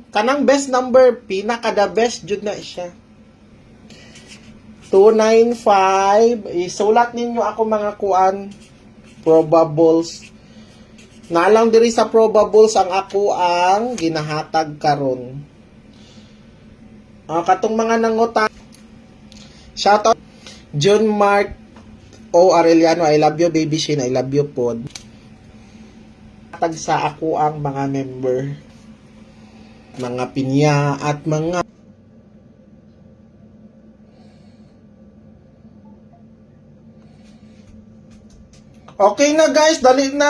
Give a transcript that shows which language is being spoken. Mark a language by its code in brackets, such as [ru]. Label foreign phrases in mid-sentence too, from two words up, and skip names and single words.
[ceb] Kanang [en] best number, [ceb] pinaka [en] the best [ceb] jud na siya. 295, isulat ninyo ako mga kuan probables. Nalang diri sa probables ang ako ang ginahatag karon. Katong mga nangutan. Shoutout John Mark O. Arellano, [en] I love you baby Shin, I love you pod. [ceb] Hatag sa ako ang mga member, mga pinya at mga okay na guys, dali na.